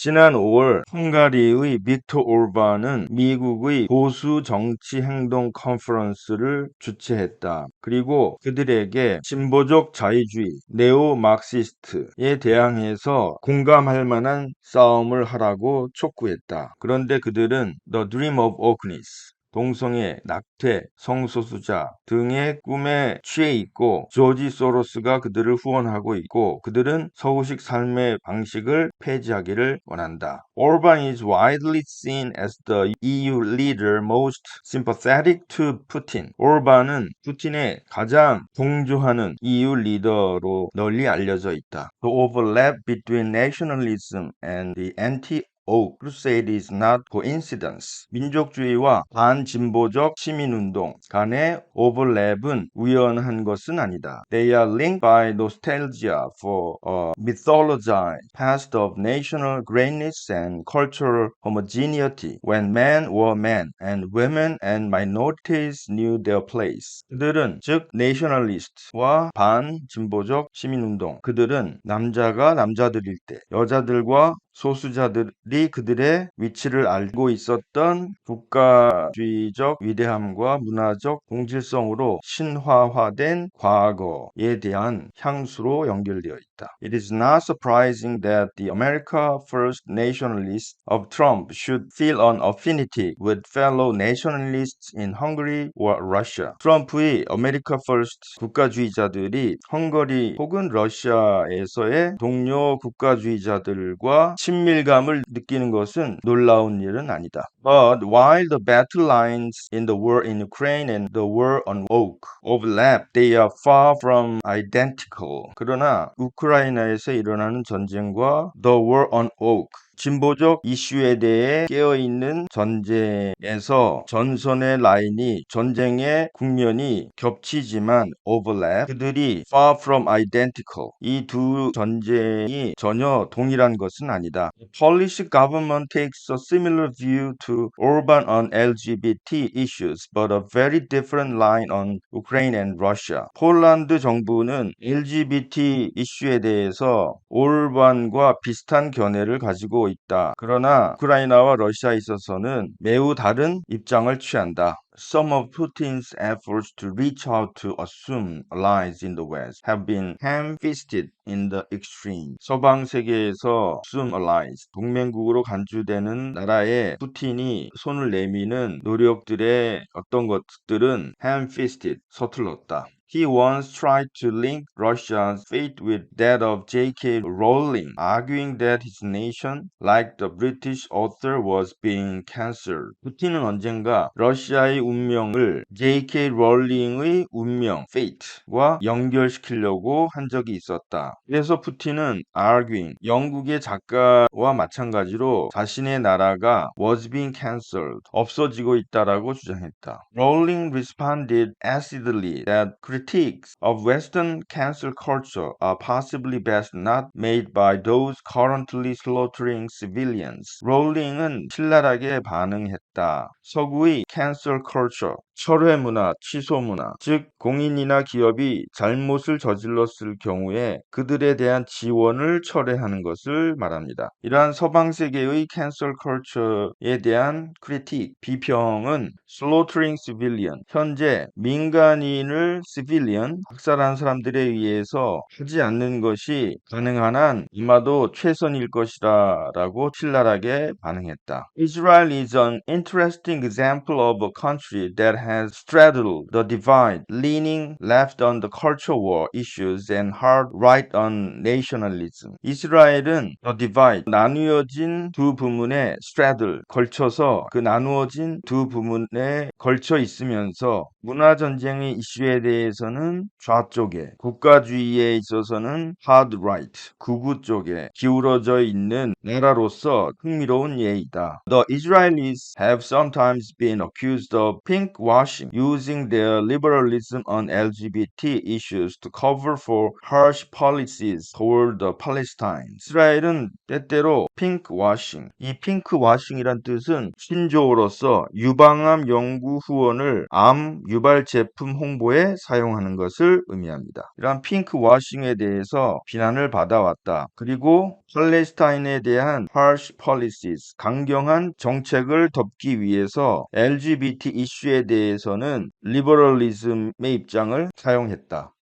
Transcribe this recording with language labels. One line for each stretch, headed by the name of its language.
Korean: 지난 5월 헝가리의 빅토 올반은 미국의 보수 정치 행동 컨퍼런스를 주최했다. 그리고 그들에게 진보적 자유주의, 네오마르시스트에 대항해서 공감할 만한 싸움을 하라고 촉구했다. 그런데 그들은
English: The Dream of Wokeness,
Korean: 동성애, 낙태, 성소수자 등의 꿈에 취해 있고 조지 소로스가 그들을 후원하고 있고 그들은 서구식 삶의 방식을 폐지하기를 원한다.
English: Orban is widely seen as the EU leader most sympathetic to Putin.
Korean: 오르반은 푸틴의 가장 동조하는 EU 리더로 널리 알려져 있다.
English: The overlap between nationalism and the anti-woke crusade is not coincidence.
Korean: 민족주의와 반진보적 시민운동 간의 오버랩은 우연한 것은 아니다.
English: They are linked by nostalgia for a mythologized past of national greatness and cultural homogeneity when men were men and women and minorities knew their place.
Korean: 그들은 즉 내셔널리스트와 반진보적 시민운동, 그들은 남자가 남자들일 때 여자들과 소수자들이 그들의 위치를 알고 있었던 국가주의적 위대함과 문화적 공질성으로 신화화된 과거에 대한 향수로 연결되어 있다.
English: It is not surprising that the America First nationalists of Trump should feel an affinity with fellow nationalists in Hungary or Russia.
Korean: 트럼프의 America First 국가주의자들이 헝가리 혹은 러시아에서의 동료 국가주의자들과 친밀감을 느끼는 것은 놀라운 일은 아니다.
English: But while the battle lines in the war in Ukraine and the war on woke overlap, they are far from identical.
Korean: 그러나 우크라이나에서 일어나는 전쟁과
English: the war on woke,
Korean: 진보적 이슈에 대해 깨어있는 전쟁에서 전선의 라인이 전쟁의 국면이 겹치지만 overlap 그들이
English: far from identical
Korean: 이 두 전쟁이 전혀 동일한 것은 아니다.
English: Polish government takes a similar view to Orban on LGBT issues but a very different line on Ukraine and Russia.
Korean: 폴란드 정부는 LGBT 이슈에 대해서 오르반과 비슷한 견해를 가지고 있다. 그러나 우크라이나와 러시아에 있어서는 매우 다른 입장을 취한다.
English: Some of Putin's efforts to reach out to assume allies in the West have been ham-fisted in the extreme.
Korean: 서방 세계에서
English: assume allies,
Korean: 동맹국으로 간주되는 나라에 푸틴이 손을 내미는 노력들의 어떤 것들은 ham-fisted, 서툴렀다.
English: He once tried to link Russia's fate with that of J.K. Rowling, arguing that his nation, like the British author, was being cancelled.
Korean: 푸틴은 언젠가 러시아의 운명을 J.K. 롤링의 운명, fate와 연결시키려고 한 적이 있었다. 그래서 푸틴은 arguing, 영국의 작가와 마찬가지로 자신의 나라가
English: was being cancelled,
Korean: 없어지고 있다라고 주장했다.
English: Rowling responded acidly that critiques of Western cancel culture are possibly best not made by those currently slaughtering civilians.
Korean: 롤링은 신랄하게 반응했다. 서구의 cancel culture, 철회 문화, 취소 문화, 즉 공인이나 기업이 잘못을 저질렀을 경우에 그들에 대한 지원을 철회하는 것을 말합니다. 이러한 서방 세계의 cancel culture에 대한 critique, 비평은
English: slaughtering civilian,
Korean: 현재 민간인을 civilian, 학살한 사람들에 의해서 하지 않는 것이 가능한 한 아마도 최선일 것이라 라고 신랄하게 반응했다.
English: Israel is an interesting example of a country that has straddled the divide, leaning left on the culture war issues and hard right on nationalism.
Korean: 이스라엘은 the divide, 나누어진 두 부문에 straddle, 걸쳐서 그 나누어진 두 부문에 걸쳐 있으면서 문화전쟁의 이슈에 대해서는 좌쪽에, 국가주의에 있어서는 hard right, 극우 쪽에 기울어져 있는 나라로서 흥미로운 예이다.
English: The Israelis have sometimes been accused of pink washing, using their liberalism on LGBT issues to cover for harsh policies toward the Palestine.
Korean: 이스라엘은 때때로 pink washing, 이 핑크 와싱이란 뜻은 신조어로서 유방암 연구 후원을 암 유발 제품 홍보에 사용하는 것을 의미합니다. 이러한 핑크 와싱에 대해서 비난을 받아왔다. 그리고 팔레스타인에 대한
English: harsh policies,
Korean: 강경한 정책을 덮기 위해서 LGBT 이슈에 대해서는 리버럴리즘의 입장을 사용했다.